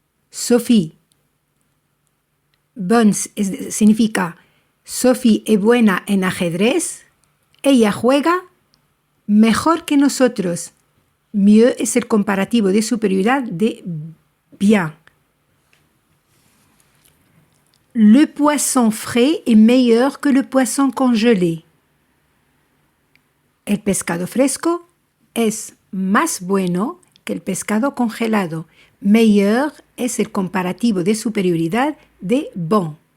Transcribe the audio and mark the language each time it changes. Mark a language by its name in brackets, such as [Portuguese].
[French] Sophie. [Spanish] Bonne significa Sophie es buena en ajedrez. Ella juega mejor que nosotros. Mieux es el comparativo de superioridad de bien. [French] Le poisson frais est meilleur que le poisson congelé. [Spanish] El pescado fresco es más bueno que el pescado congelado. Meilleur es el comparativo de superioridad de bon.